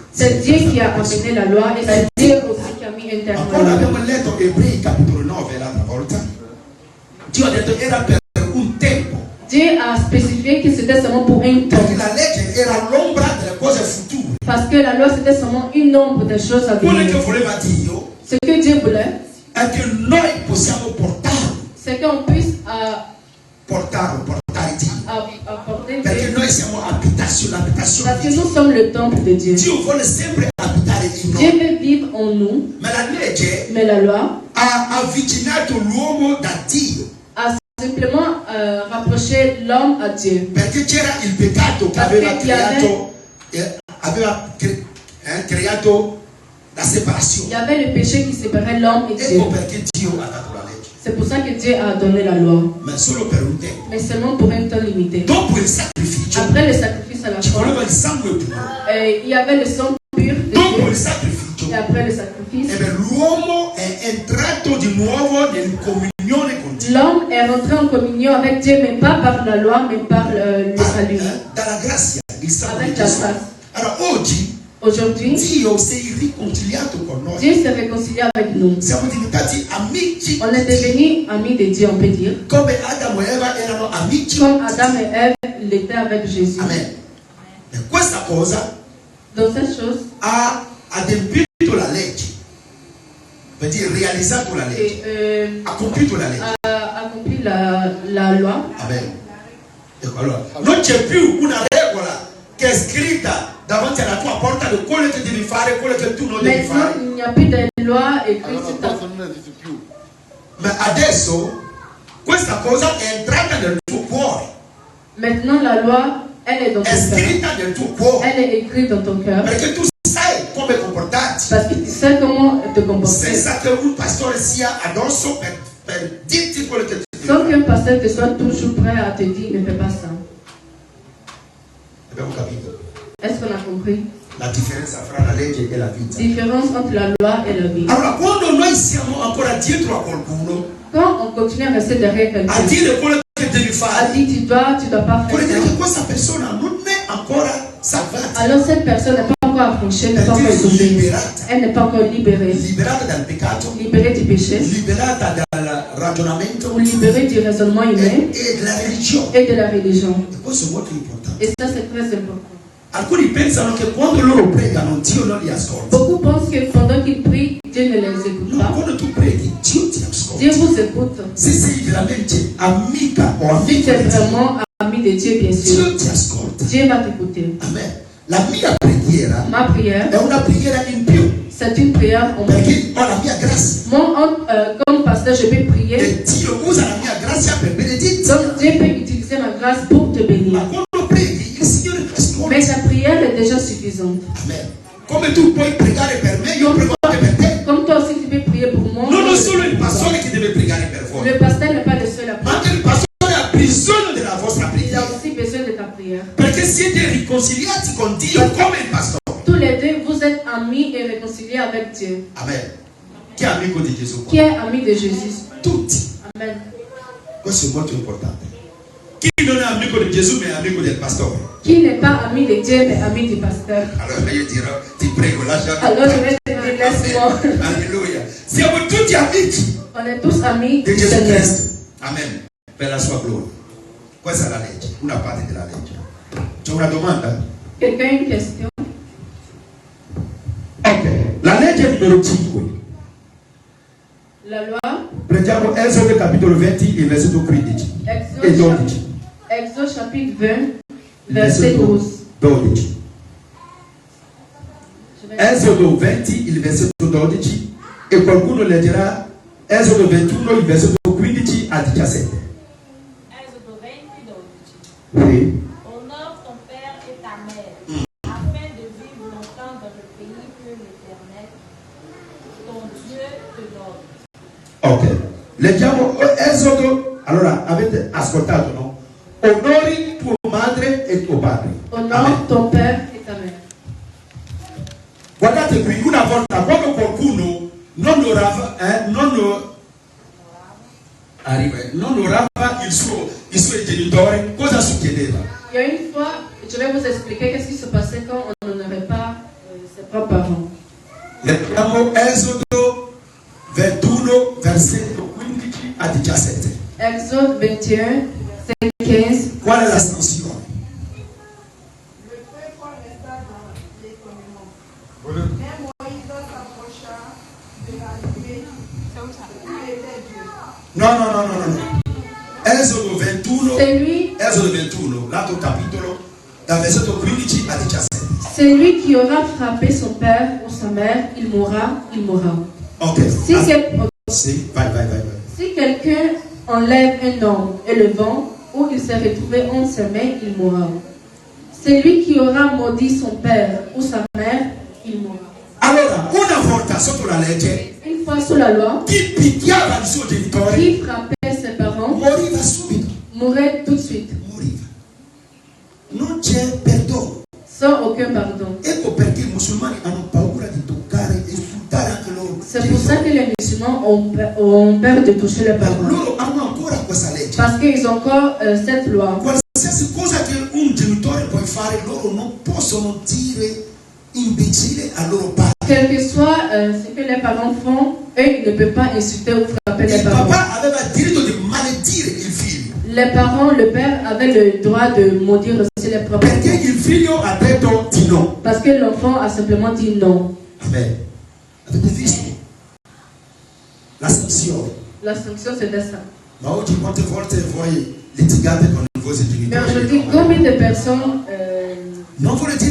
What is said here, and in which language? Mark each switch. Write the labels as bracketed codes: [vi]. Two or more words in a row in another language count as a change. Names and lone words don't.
[fr] C'est Dieu qui a amené la loi et c'est Dieu aussi qui a mis un terme. [it] Ancora abbiamo letto Ebrei capitolo 9 l'altra volta. Dio ha detto era per un tempo. [fr] Dieu a spécifié que c'était seulement pour un temps. [it] Perché la legge era l'ombra delle cose future. [fr] Parce que la loi c'était seulement une ombre des choses à [it] Quello [fr] venir. [it] che voleva Dio [fr] Ce que Dieu voulait, [it] è che noi possiamo portarlo. [fr] c'est qu'on puisse [it] Portare Dio. [fr] apporter [it] Perché [fr] Dieu. [it] noi siamo l'abitazione [fr] Parce que [it] di Dio. [fr] nous sommes le temple de Dieu. [it] Dio vuole sempre abitare in [fr] Dieu [it] noi. [fr] veut vivre en nous, [it] Ma la legge [fr] mais la loi [it] ha avvicinato l'uomo da Dio. [fr] a simplement rapproché l'homme à Dieu. [it] Perché c'era il peccato che aveva creato la [fr] Il y [it] separazione. [fr] avait le péché qui séparait l'homme et Dieu. [it] Ecco perché Dio ha dato la legge. [fr] C'est pour ça que Dieu a donné la loi. [it] Ma solo per un tempo. [fr] Mais seulement pour un temps limité. [it] Dopo il sacrificio [fr] Après le sacrifice à la [it] ci [fr] croix, [it] voleva il sangue puro. [fr] il y avait le sang pur de [it] Dopo [fr] Dieu. [it] il sacrificio [fr] Et après le sacrifice, [it] l'uomo è entrato di nuovo in comunione con Dio. [fr] l'homme est rentré en communion avec Dieu, mais pas par la loi, mais par le salut. [it] Dalla grazia, il sangue di [fr] Avec la [it] Gesù. [fr] grâce. [it] Allora oggi [fr] Aujourd'hui, [it] Dio si è riconciliato con noi. [fr] Dieu s'est réconcilié avec nous. [it] Siamo diventati amici. [fr] On est devenus amis de Dieu, on peut dire. [it] Come Adamo e Eva erano amici. [fr] Comme Adam et Ève l'étaient avec Jésus. [it] Amen. E questa cosa [fr] Dans cette chose, [it] ha adempiuto la legge. Per dire realizzato la legge. [fr] et, [it] Ha compiuto la legge. [fr] a accompli la loi. Amen. [it] Ecco, allora, non c'è più una regola che è scritta davanti alla tua porta di quello che devi fare, quello che tu non devi [fr] Maintenant, [it] fare. [fr] il n'y a plus de loi écrite [it] Allora [fr] sur ta [it] forse non esiste più. Ma adesso questa cosa è entrata nel tuo cuore. [fr] Maintenant, la loi, elle est dans ton [it] È [fr] cœur. [it] scritta nel tuo cuore. [fr] Elle est écrite dans ton cœur. [it] Perché tu sai come comportarti. [fr] Parce que tu sais comment te comporter. [it] Senza che un pastore sia addosso per dirti quello che ti [fr] Sans [it] devi [fr] qu'un [it] fare. [fr] pasteur te soit toujours prêt à te dire ne fais pas ça. [it] Abbiamo capito [fr] Est-ce qu'on a compris? [it] la differenza fra la legge e la vita. [fr] Différence entre la loi et la vie. [it] Allora, quando noi siamo ancora dietro a qualcuno, [fr] Quand on continue à rester derrière [it] a [fr] quelqu'un, [it] dire quello che devi [fr] a [it] fare, [fr] dit tu dois pas [it] vuol [fr] faire [it] dire che [fr] ça. [it] questa persona non è ancora salvata. [fr] Alors cette personne n'est pas encore affranchie, n'est pas encore sauvée. Elle n'est pas encore libérée. [it] Liberata dal peccato, [fr] Libérée du péché, [it] liberata dal ragionamento [fr] ou libérée du raisonnement humain [it] e della religione. [fr] et de la religion. [it] E questo è molto importante. [fr] Et ça c'est très important. [it] Alcuni pensano che quando loro pregano Dio non li ascolta. [fr] Beaucoup pensent que pendant qu'ils prient, Dieu ne les écoute [it] No, [fr] pas. [it] quando tu preghi Dio ti ascolta. [fr] Dieu vous écoute. [it] Se sei veramente amica o [fr] Si [it] amico [fr] tu es [it] di Dio, [fr] vraiment ami de Dieu, bien sûr, [it] Dio ti ascolta. [fr] Dieu va t'écouter. [it] Amen. La mia preghiera [fr] Ma prière, [it] è una preghiera in più [fr] c'est une prière en plus. [it] perché ho la mia grazia [fr] Moi, comme pasteur, je peux prier. [it] e Dio usa la mia grazia per benedirti. [fr] Donc Dieu peut utiliser ma grâce pour te [it] Ma [fr] bénir. [it] quando preghi il Signore ti ascolta. [fr] Mais ta prière est déjà suffisante. Amen. [it] Come tu puoi pregare per me, io prego anche per te. [fr] Comme toi aussi, tu peux prier pour moi. [it] Non è solo il pastore che deve pregare per voi, [fr] Le pasteur n'est pas le seul à [it] ma [fr] prier. [it] anche il pastore ha bisogno della vostra [fr] Il a [it] preghiera. [fr] aussi besoin de ta prière. [it] Perché siete riconciliati con Dio come il pastore. [fr] Tous les deux, vous êtes amis et réconciliés avec Dieu. [it] Amen. Chi è amico di Gesù? [fr] Qui est ami de Jésus? [it] Tutti. Amen. Questo è molto importante. Chi non è amico di Gesù ma è amico del pastore? [fr] Qui n'est pas ami de Dieu, mais ami du pasteur? [it] Allora io dirò, ti prego, lasciami. [fr] Alors je vais te dire, laisse-moi. [it] Alleluia. Siamo tutti amici [fr] On est tous amis [it] di [fr] du [it] Gesù [fr] Seigneur. [it] Cristo. Amen. Per la sua gloria. Questa è la legge, una parte della legge. C'è una domanda? [fr] Quelqu'un a une question? [it] Ok. La legge numero 5. [fr] La loi, [it] Prendiamo Esodo capitolo 20, il versetto 15 e 12. [fr] Exode chapitre 20, verset 12. 12. Je vais- [it] Esodo 20, il versetto 12 e qualcuno leggerà Esodo 21, il versetto 15 a 17. [fr] Exode 20, 12. [it] Sì. [fr] Honore ton père et ta mère, afin de vivre longtemps dans le pays que l'Éternel, ton Dieu, te donne. [it] Ok. Leggiamo Esodo. Allora, avete ascoltato, no? Onori tua madre e tuo padre. [fr] Honore Amen. ton père et ta mère. [it] Guardate qui, una volta quando qualcuno non onorava i suoi genitori, cosa succedeva? [fr] Il y a une fois, je vais vous expliquer qu'est-ce qui se passait quand on n'honorait pas ses propres parents. [it] Leggiamo Esodo 21, versetto 15 a 17. [fr] Exode 21, 15. [it] Qual è la sanzione? [fr] Le peuple resta dans les commandements. Mais Moïse s'approcha de l'arrivée qui était Dieu. [it] No. Esodo 21, [fr] C'est lui, [it] Esodo 21, l'altro capitolo, dal versetto 15 a 17. [fr] c'est lui qui aura frappé son père ou sa mère, il mourra. Ok. Si [it] Vai. [fr] Si quelqu'un enlève un homme et le vend, ou il s'est retrouvé entre ses mains, il mourra. C'est lui qui aura maudit son père ou sa mère, il mourra. [it] Allora, una volta sotto la legge, [fr] Une fois sous la loi, [it] chi picchiava il suo genitore [fr] qui frappait ses parents, [it] moriva subito. [fr] mourait tout de suite, [it] Moriva. Non c'è perdono. [fr] sans aucun pardon. [it] Ecco perché i musulmani hanno paura di toccare e sfruttare anche loro. [fr] C'est pour ça que les musulmans ont peur de toucher les parents. [it] Loro hanno ancora questa legge. [fr] Parce qu'ils ont encore cette loi. [it] Qualsiasi cosa che un genitore può fare, loro non possono dire imbecille al loro padre. [fr] Quel que soit ce que les parents font, eux, ils ne peuvent pas insulter ou frapper les [it] Il [fr] parents. [it] papà aveva il diritto di maledire il figlio. [fr] Les parents, le père avait le droit de maudire aussi les propres [it] Perché [fr] enfants. [it] il figlio ha detto di no. [fr] Parce que l'enfant a simplement dit non. [it] Amen. Avete visto? La sanzione. [fr] La sanction, c'était ça. [it] Ma oggi quante volte voi litigate con i vostri [fr] Mais [it] genitori? [fr] aujourd'hui, combien de personnes [it] Non vuole dire